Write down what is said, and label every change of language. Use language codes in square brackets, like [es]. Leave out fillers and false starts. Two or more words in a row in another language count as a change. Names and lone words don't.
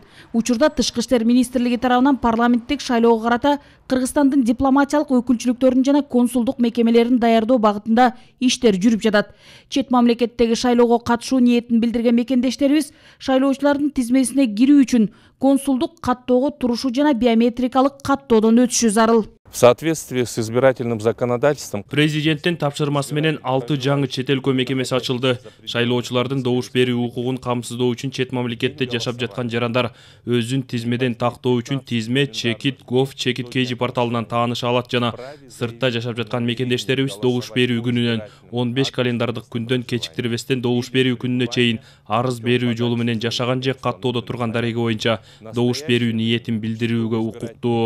[ky] Учурда Тышкы иштер министрлиги тарабынан парламенттик шайлоого карата Кыргызстандын дипломатиялык өкүлчүлүктөрүн жана консулдук мекемелерин даярдоо багытында иштер жүрүп жатат. Чет мамлекеттеги шайлоого катышуу ниетин билдирген мекендештерибиз шайлоочулардын тизмесине кирүү үчүн консулдук каттоого турушу жана биометрикалык каттоодон өтүшү зарыл. [ru] В соответствии с избирательным законодательством [ky] президенттин тапшырмасы менен 6 жаңы чет өлкө мекемеси ачылды. Шайлоочулардын добуш берүү укугун камсыздоо үчүн чет мамлекетте жашап жаткан жарандар өзүн тизмеден тактоо үчүн тизме чекит gov чекит kg порталынан тааныша алат жана сыртта жашап жаткан мекендештерибиз добуш берүү күнүнөн 15 календардык күндөн кечиктирбестен добуш берүү күнүнө чейин арыз берүү жолу менен жашаган же каттоодо турган дареги боюнча добуш берүү ниетин билдирүүгө укуктуу.